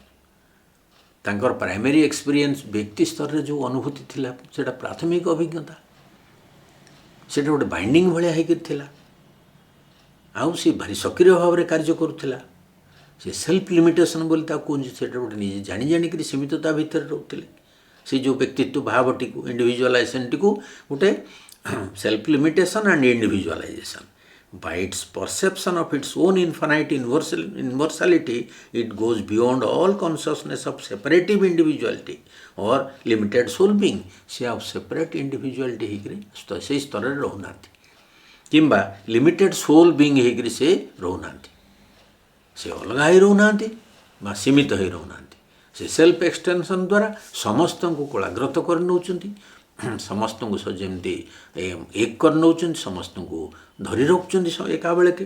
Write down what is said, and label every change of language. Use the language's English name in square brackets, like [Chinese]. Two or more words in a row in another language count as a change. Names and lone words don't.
[Odia] ତାଙ୍କର [English] primary experience [Odia] ବ୍ୟକ୍ତି ସ୍ତରରେ ଯେଉଁ ଅନୁଭୂତି ଥିଲା ସେଇଟା ପ୍ରାଥମିକ ଅଭିଜ୍ଞତା, ସେଇଟା ଗୋଟେ ବାଇଣ୍ଡିଂ ଭଳିଆ ହେଇକିରି ଥିଲା ଆଉ ସେ ଭାରି ସକ୍ରିୟ ଭାବରେ କାର୍ଯ୍ୟ କରୁଥିଲା। ସେ [English] self limitation [Odia] ବୋଲି ତାକୁ କୁହନ୍ତି। ସେଇଟା ଗୋଟେ ନିଜେ ଜାଣି ଜାଣିକରି ସୀମିତତା ଭିତରେ ରହୁଥିଲେ। ସେ ଯେଉଁ ବ୍ୟକ୍ତିତ୍ୱ ଭାବଟିକୁ ଇଣ୍ଡିଭିଜୁଆଲାଇଜେସନଟିକୁ ଗୋଟେ [English] self limitation and individualization by its perception of its own infinite universality, it goes beyond all consciousness of separative individuality or limited soul being। [Odia] ସେ ଆଉ [English] separate individuality [Odia] ହେଇକରି ସେଇ ସ୍ତରରେ ରହୁନାହାନ୍ତି କିମ୍ବା [English] limited soul being [Odia] ହେଇକରି ସେ ରହୁନାହାନ୍ତି। ସେ ଅଲଗା ହେଇ ରହୁନାହାନ୍ତି ବା ସୀମିତ ହେଇ ରହୁନାହାନ୍ତି। ସେ [English] self extension [Odia] ଦ୍ୱାରା ସମସ୍ତଙ୍କୁ କୋଳାଗ୍ରତ କରି ନେଉଛନ୍ତି, ସମସ୍ତଙ୍କୁ ଯେମିତି ଏକ କରି ନେଉଛନ୍ତି, ସମସ୍ତଙ୍କୁ ଧରି ରଖୁଛନ୍ତି ଏକା ବେଳକେ।